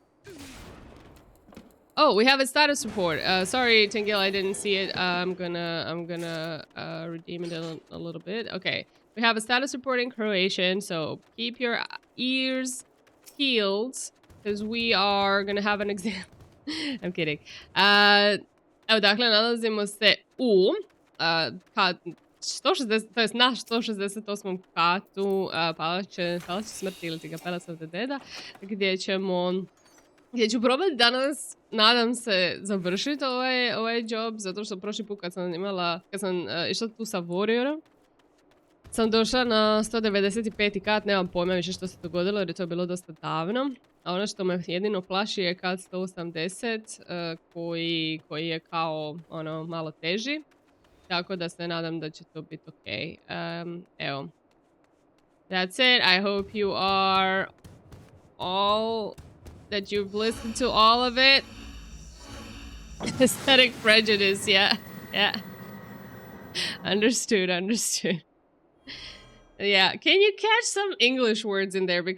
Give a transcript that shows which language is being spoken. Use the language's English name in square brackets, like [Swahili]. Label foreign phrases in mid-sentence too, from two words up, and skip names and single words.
[English] Oh, we have a status report. Sorry, Tingil, I didn't see it. I'm gonna redeem it a little bit. Okay, we have a status report in Croatian, so keep your ears peeled because we are gonna have an exam. I'm kidding. [Croatian] Evo, dakle, nalazimo se u 160, to jest naš 168. katu Palače smrti ili ti ga Palace of the Deada, gdje ću probati danas, nadam se, završiti ovaj job, zato što prošli put kad sam išla tu sa Warriorom, sam došla na 195. kat, nemam pojma više što se dogodilo jer je to bilo dosta davno. A ono što me jedino plaši je kat 180 koji je kao ono malo teži. Tako da se nadam da će to biti okej. Evo. [English] That's it. I hope you are all... that you've listened to all of it. Aesthetic prejudice, yeah. Understood. Yeah, can you catch some English words in there?